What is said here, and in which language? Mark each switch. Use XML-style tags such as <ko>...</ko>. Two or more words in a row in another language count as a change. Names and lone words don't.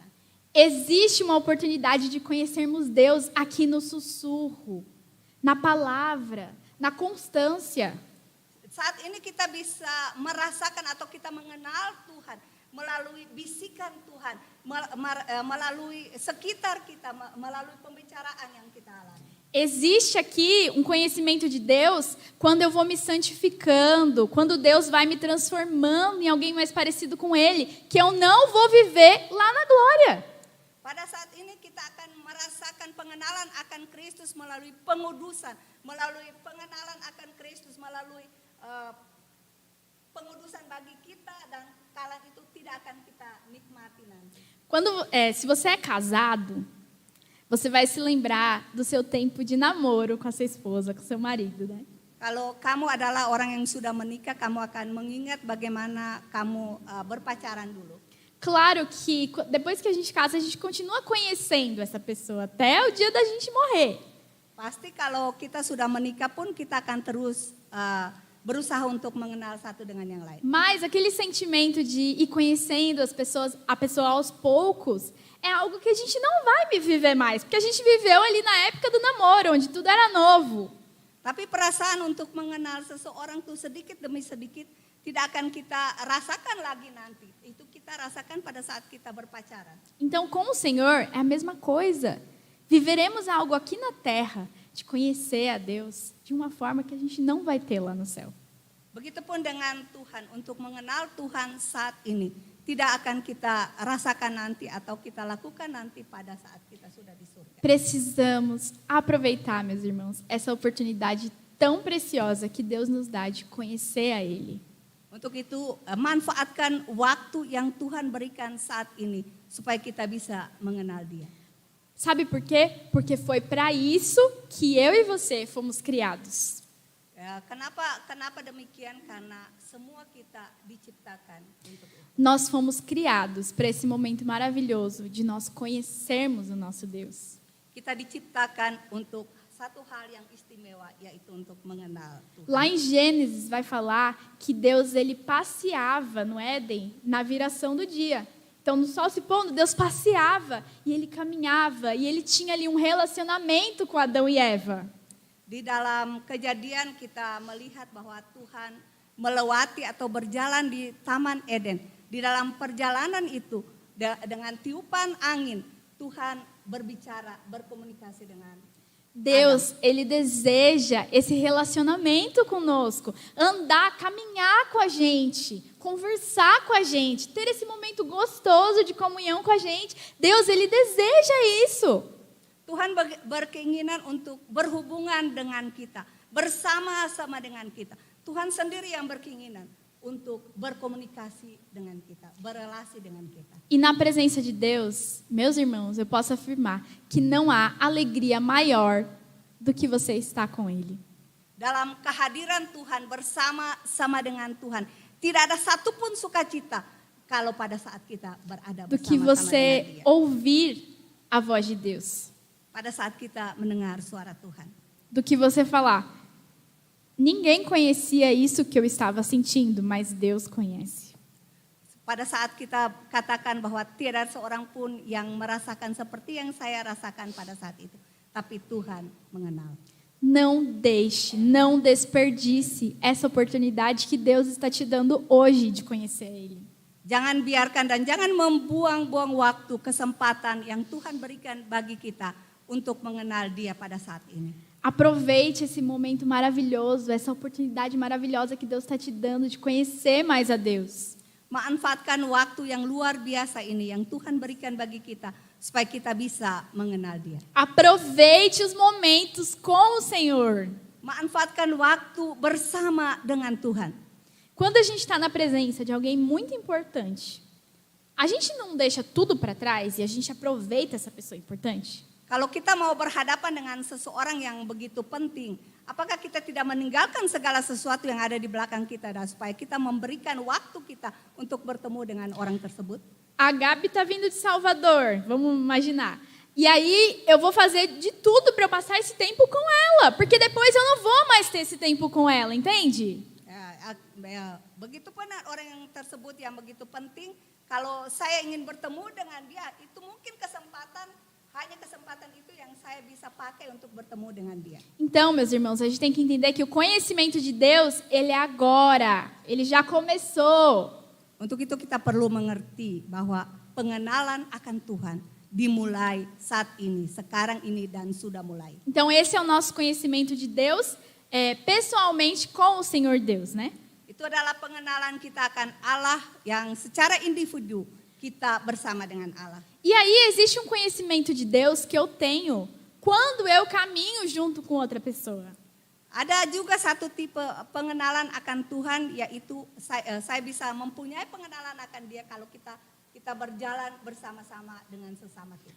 <pt>Existe uma oportunidade de conhecermos Deus aqui no sussurro, na palavra, na constância.</pt> <id>Saat ini kita bisa merasakan atau kita mengenal Tuhan melalui bisikan Tuhan, melalui sekitar kita, melalui pembicaraan yang kita alami.</id> <pt>Existe aqui um conhecimento de Deus quando eu vou me santificando, quando Deus vai me transformando em alguém mais parecido com Ele, que eu não vou viver lá na glória.</pt> <id>Pada saat ini kita akan merasakan pengenalan akan Kristus melalui pengudusan, melalui pengenalan akan Kristus melalui pengudusan bagi kita, dan kala itu tidak akan kita nikmati nanti.</id> <pt>Se você é casado, você vai se lembrar do seu tempo de namoro com a sua esposa, com o seu marido, né?</pt> <id>Kalau kamu adalah orang yang sudah menikah, kamu akan mengingat bagaimana kamu berpacaran dulu.</id> <pt>Claro que depois que a gente casa, a gente continua conhecendo essa pessoa até o dia da gente morrer.</pt> <id>Pasti kalau kita sudah menikah pun kita akan terus berusaha untuk mengenal satu dengan yang lain.</id> <pt>Mas aquele sentimento de ir conhecendo a pessoa aos poucos, é algo que a gente não vai viver mais, porque a gente viveu ali na época do namoro, onde tudo era novo.</pt> <id>Tapi perasaan untuk mengenal seseorang tuh sedikit demi sedikit tidak akan kita rasakan lagi nanti. Itu kita rasakan pada saat kita berpacaran.</id> <pt>Então, com o Senhor, é a mesma coisa. Viveremos algo aqui na terra, de conhecer a Deus, de uma forma que a gente não vai ter lá no céu.</pt> <id>Begitupun dengan Tuhan, untuk mengenal Tuhan saat ini, tidak akan kita rasakan nanti atau kita lakukan nanti pada saat kita sudah di surga.</id> <pt>Precisamos aproveitar, meus irmãos, essa oportunidade tão preciosa que Deus nos dá de conhecer a Ele.</pt> <id>Untuk itu, manfaatkan waktu yang Tuhan berikan saat ini supaya kita bisa mengenal Dia.</id> <pt>Sabe por quê? Porque foi para isso que eu e você fomos criados.</pt> <id>Kenapa demikian? Karena semua kita diciptakan untuk itu.</id> <pt>Nós fomos criados para esse momento maravilhoso de nós conhecermos o nosso Deus.</pt> <id>Kita diciptakan untuk satu hal yang istimewa, yaitu untuk mengenal Tuhan.</id> <pt>Lá em Gênesis vai falar que Deus ele passeava no Éden na viração do dia. Então, no sol se pondo, Deus passeava e ele caminhava e ele tinha ali um relacionamento com Adão e Eva.</pt> <id>Di dalam Kejadian kita melihat bahwa Tuhan melewati atau berjalan di Taman Eden. Di dalam perjalanan itu dengan tiupan angin Tuhan berbicara, berkomunikasi dengan</id> <pt>Deus, ele deseja esse relacionamento conosco, andar, caminhar com a gente, conversar com a gente, ter esse momento gostoso de comunhão com a gente. Deus, ele deseja isso.</pt> <id>Tuhan berkeinginan untuk berhubungan dengan kita, bersama-sama dengan kita. Tuhan sendiri yang berkeinginan untuk berkomunikasi dengan kita, berrelasi dengan kita.</id> <pt>E na presença de Deus, meus irmãos, eu posso afirmar que não há alegria maior do que você estar com Ele.</pt> <id>Dalam kehadiran Tuhan, bersama-sama dengan Tuhan, tidak ada satupun sukacita kalau pada saat kita berada</id> <pt>Do que</pt> <id>bersama-sama</id> <pt>você</pt> <id>dengan Dia.</id> <pt>ouvir a voz de Deus.</pt> <id>Pada saat kita mendengar suara Tuhan.</id> <pt>Do que você falar, ninguém conhecia isso que eu estava sentindo, mas Deus conhece.</pt> <id>Pada saat kita katakan bahwa tidak seorang pun yang merasakan seperti yang saya rasakan pada saat itu. Tapi Tuhan mengenal.</id> <pt>Não deixe, não desperdice essa oportunidade que Deus está te dando hoje de conhecer Ele.</pt> <id>Jangan biarkan dan jangan membuang-buang waktu, kesempatan yang Tuhan berikan bagi kita untuk mengenal Dia pada saat ini.</id> <pt>Aproveite esse momento maravilhoso, essa oportunidade maravilhosa que Deus está te dando de conhecer mais a Deus.</pt> <id>Manfaatkan waktu yang luar biasa ini yang Tuhan berikan bagi kita supaya kita bisa mengenal Dia.</id> <pt>Aproveite os momentos com o Senhor.</pt> <id>Manfaatkan waktu bersama dengan Tuhan.</id> <pt>Quando a gente está na presença de alguém muito importante, a gente não deixa tudo para trás e a gente aproveita essa pessoa importante?</pt> <id>Kalau kita mau berhadapan dengan seseorang yang begitu penting, apakah kita tidak meninggalkan segala sesuatu yang ada di belakang kita dan supaya kita memberikan waktu kita untuk bertemu dengan orang tersebut?</id> <pt>A Gabi está vindo de Salvador, vamos imaginar. E aí eu vou fazer de tudo para eu passar esse tempo com ela, porque depois eu não vou mais ter esse tempo com ela, entende?</pt> <id>Begitupun orang yang tersebut yang begitu penting, kalau saya ingin bertemu dengan dia, itu mungkin hanya kesempatan itu yang saya bisa pakai untuk bertemu dengan dia.</id> <pt>Então, meus irmãos, a gente tem que entender que o conhecimento de Deus, ele é agora, ele já começou.</pt> <id>Untuk itu kita perlu mengerti bahwa pengenalan akan Tuhan dimulai saat ini, sekarang ini dan sudah mulai.</id> <pt>Então, esse é o nosso conhecimento de Deus, pessoalmente com o Senhor Deus, né?</pt> <id>Itu adalah pengenalan kita akan Allah yang secara individu kita bersama dengan Allah.</id> <pt>E aí existe um conhecimento de Deus que eu tenho quando eu caminho junto com outra pessoa.</pt> <id>Ada juga satu tipe pengenalan akan Tuhan, yaitu saya bisa mempunyai pengenalan akan Dia kalau kita berjalan bersama-sama dengan sesama kita.</id>